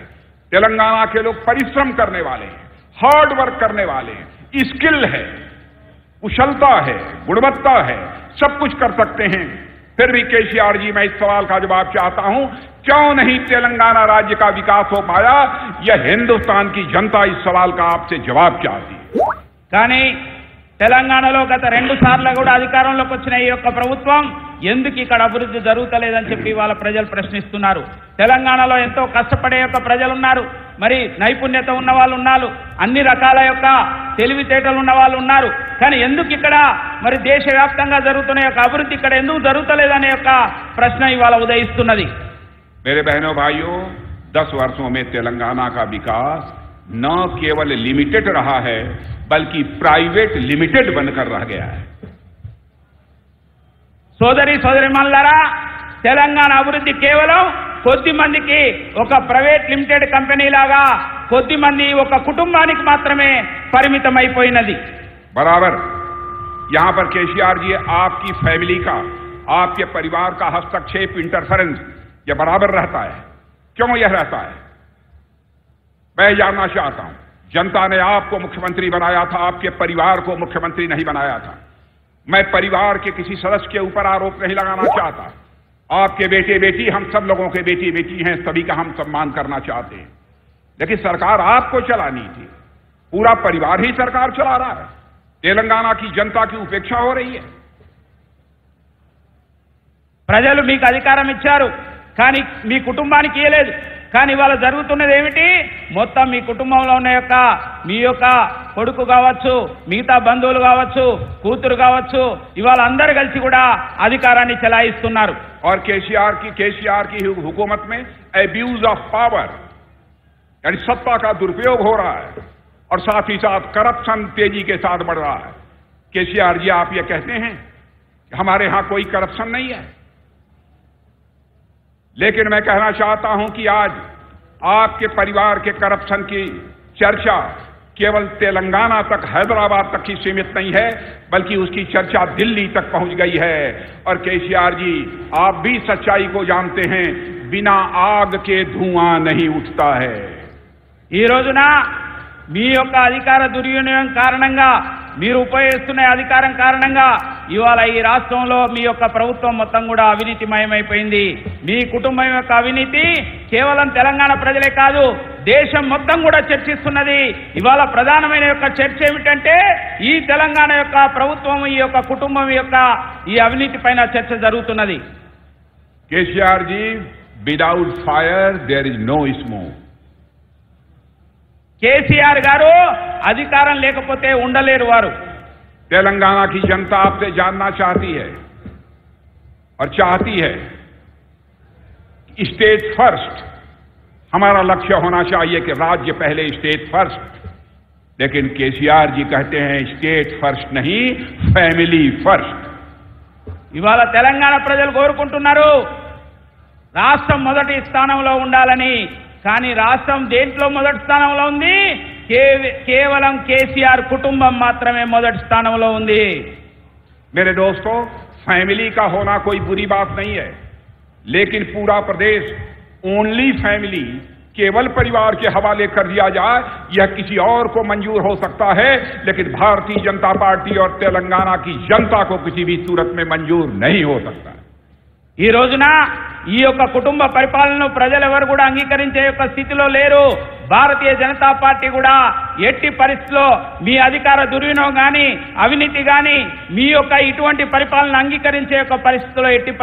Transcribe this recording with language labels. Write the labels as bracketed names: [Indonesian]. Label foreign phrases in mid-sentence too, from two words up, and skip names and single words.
[Hindi] तेलंगाना के लोग परिश्रम करने वाले हैं, [English] hard work [Hindi] करने वाले हैं, स्किल है, कुशलता है, गुणवत्ता है, सब कुछ कर सकते हैं। फिर भी केसीआर जी, मैं इस सवाल का जवाब चाहता हूं, क्यों नहीं तेलंगाना राज्य का विकास हो पाया? यह हिंदुस्तान की जनता इस सवाल का आपसे जवाब चाहती है। [Telugu] కానీ తెలంగాణలో గత 2 సార్లు కూడా అధికారంలోకి వచ్చిన ఈ యొక్క ప్రభుత్వం ఎందుకు ఇక్కడ అభివృద్ధి జరుగుతలేదని చెప్పి వాళ్ళ ప్రజలు ప్రశ్నిస్తున్నారు. తెలంగాణలో ఎంతో కష్టపడే యొక్క ప్రజలు ఉన్నారు, మరి నైపుణ్యత ఉన్న వాళ్ళు ఉన్నారు, అన్ని రకాల యొక్క తెలివితేటలు ఉన్న వాళ్ళు ఉన్నారు. కానీ ఎందుకు ఇక్కడ మరి దేశవ్యాప్తంగా జరుగుతున్న యొక్క అభివృద్ధి ఇక్కడ ఎందుకు జరుగుతలేదనే యొక్క ప్రశ్న ఇవాళ ఉదయిస్తున్నది. [Hindi] मेरे बहनों भाइयों, 10 वर्षों में तेलंगाना का विकास न केवल लिमिटेड रहा है बल्कि [English] private limited [Hindi] बनकर रह गया है. [Telugu] సోదరిమణులారా, తెలంగాణ అభివృద్ధి కేవలం కొద్ది మందికి ఒక [English] private limited company [Telugu] లాగా కొద్ది మంది ఒక కుటుంబానికి మాత్రమే పరిమితమైపోయినది. [Hindi] बराबर यहां पर केसीआर जी आपकी फैमिली का, आपके परिवार का हस्तक्षेप, इंटरफेरेंस यह बराबर रहता है. क्यों यह रहता है? मैं जानना चाहता हूं. जनता ने आपको मुख्यमंत्री बनाया था, आपके परिवार को मुख्यमंत्री नहीं बनाया था. मैं परिवार के किसी सदस्य के ऊपर आरोप नहीं लगाना चाहता. आपके बेटे बेटी, हम सब लोगों के बेटी बेटी हैं, सभी का हम सम्मान करना चाहते हैं. लेकिन सरकार आपको चलानी थी, पूरा परिवार ही सरकार चला रहा है. तेलंगाना की जनता की उपेक्षा हो रही है. [Telugu] ప్రజలు మీకు అధికారం ఇచ్చారు, కానీ మీ కుటుంబానికి ఇవ్వలేదు. కానీ ఇవాళ జరుగుతున్నది ఏమిటి? మొత్తం మీ కుటుంబంలో ఉన్న యొక్క మీ యొక్క కొడుకు కావచ్చు, మిగతా బంధువులు కావచ్చు, కూతురు కావచ్చు, ఇవాళ అందరు కలిసి కూడా అధికారాన్ని చెలాయిస్తున్నారు. [Hindi] और केसीआर की हुकूमत में [English] abuse of power [Hindi] यानी सत्ता का दुरुपयोग हो रहा है और साथ ही साथ करप्शन तेजी के साथ बढ़ रहा है. केसीआर जी, आप ये कहते हैं कि हमारे यहां कोई करप्शन नहीं है, लेकिन मैं कहना चाहता हूं कि आज आपके परिवार के करप्शन की चर्चा केवल तेलंगाना तक, हैदराबाद तक ही सीमित नहीं है, बल्कि उसकी चर्चा दिल्ली तक पहुंच गई है. और केसीआर जी, आप भी सच्चाई को जानते हैं, बिना आग के धुआं नहीं उठता है. [Telugu] ఈ రోజున మీ యొక్క అధికార దుర్వినియోగం కారణంగా, మీరు ఉపయోగిస్తున్న అధికారం కారణంగా ఇవాళ ఈ రాష్ట్రంలో మీ యొక్క ప్రభుత్వం మొత్తం కూడా అవినీతిమయమైపోయింది. మీ కుటుంబం యొక్క అవినీతి కేవలం తెలంగాణ ప్రజలే కాదు, దేశం మొత్తం కూడా చర్చిస్తున్నది. ఇవాళ ప్రధానమైన యొక్క చర్చ ఏమిటంటే ఈ తెలంగాణ యొక్క ప్రభుత్వం, ఈ యొక్క కుటుంబం యొక్క ఈ అవినీతి పైన చర్చ జరుగుతున్నది. [Hindi] केसीआर जी, [English] Without fire there is no smoke. [Telugu] కేసీఆర్ గారు అధికారం లేకపోతే ఉండలేరు వారు. [Hindi] तेलंगाना की जनता आपसे जानना चाहती है और चाहती है [English] state first. [Hindi] हमारा लक्ष्य होना चाहिए कि राज्य पहले, [English] state first. [Hindi] लेकिन केसीआर जी कहते हैं [English] state first [Hindi] नहीं, [English] family first. [Telugu] ఇవాళ తెలంగాణ ప్రజలు కోరుకుంటున్నారు రాష్ట్రం మొదటి స్థానంలో ఉండాలని. కానీ రాష్ట్రం దేంట్లో మొదటి స్థానంలో ఉంది? కేవలం కేసీఆర్ కుటుంబం మాత్రమే మొదటి స్థానంలో ఉంది. [Hindi] मेरे दोस्तों, फैमिली का होना कोई बुरी बात नहीं है, लेकिन पूरा प्रदेश [English] only family, [Hindi] केवल परिवार के हवाले कर दिया जाए, यह किसी और को मंजूर हो सकता है, लेकिन भारतीय जनता पार्टी और तेलंगाना की जनता को किसी भी सूरत में मंजूर नहीं हो सकता. [Telugu] ఈ రోజున ఈ యొక్క కుటుంబ పరిపాలనను ప్రజలెవరు కూడా అంగీకరించే యొక్క స్థితిలో లేరు. భారతీయ జనతా పార్టీ కూడా ఎట్టి పరిస్థితిలో మీ అధికార దుర్వినియోగం కానీ, అవినీతి కానీ, మీ యొక్క ఇటువంటి పరిపాలన అంగీకరించే యొక్క పరిస్థితిలో ఎట్టి